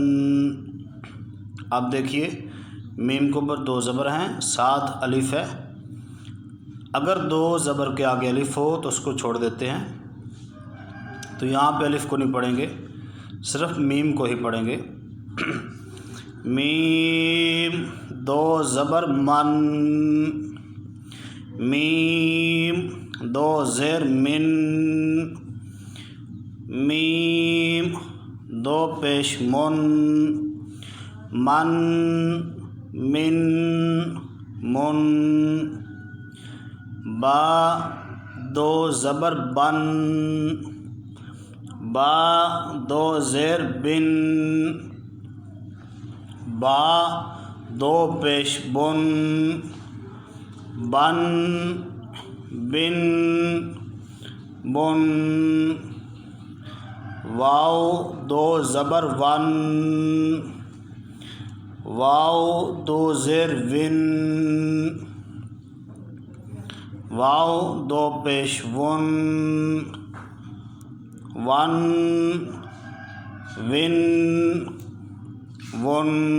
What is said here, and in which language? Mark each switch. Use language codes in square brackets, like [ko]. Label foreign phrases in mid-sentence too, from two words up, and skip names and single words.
[ur] اب دیکھیے میم کے اوپر 2 زبر ہیں، ساتھ الف ہے۔ اگر 2 زبر کے آگے الف ہو تو اس کو چھوڑ دیتے ہیں، تو یہاں پہ الف کو نہیں پڑھیں گے، صرف میم کو ہی پڑھیں گے۔ میم 2 زبر من، میم 2 زیر من، میم 2 پیش من، من من من۔ با 2 زبر بن، با 2 زیر بن، با 2 پیش بن، بن بن بن۔ واو 2 زبر ون، واو 2 زیر ون، واو 2 پیش ون، ون ون ون۔